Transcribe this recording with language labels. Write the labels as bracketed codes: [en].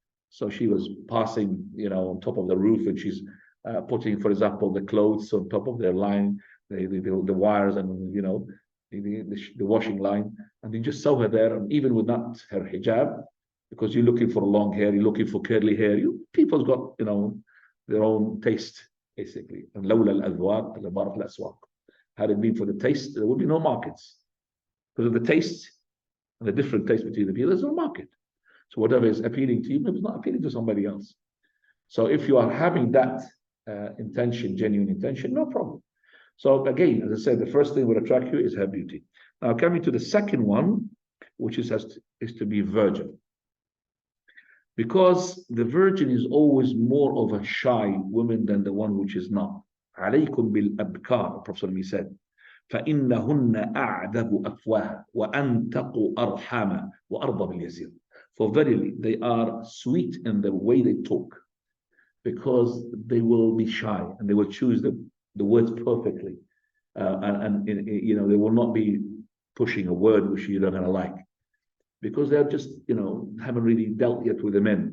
[en] So she was passing, on top of the roof, and she's putting, for example, the clothes on top of their line, the wires, and the washing line, and you just saw her there, and even with not her hijab, because you're looking for long hair, you're looking for curly hair. People's got their own taste, basically. [ar] And لولا الأذواق لبارت الأسواق. [en] Had it been for the taste, there would be no markets. Because of the taste and the different taste between the people, there's no market. So whatever is appealing to you, maybe it's not appealing to somebody else. So if you are having that intention, genuine intention, no problem. So again, as I said, the first thing that will attract you is her beauty. Now coming to the second one, which is to be virgin. Because the virgin is always more of a shy woman than the one which is not. [ar] عليكم بالأبكار, [en] Prophet said, [ar] فإنهن أعذب أفواه وأنتق أرحاما وأرضى باليسير. [en] For verily, they are sweet in the way they talk, because they will be shy and they will choose the words perfectly, and they will not be pushing a word which you're not going to like, because they're just haven't really dealt yet with the men.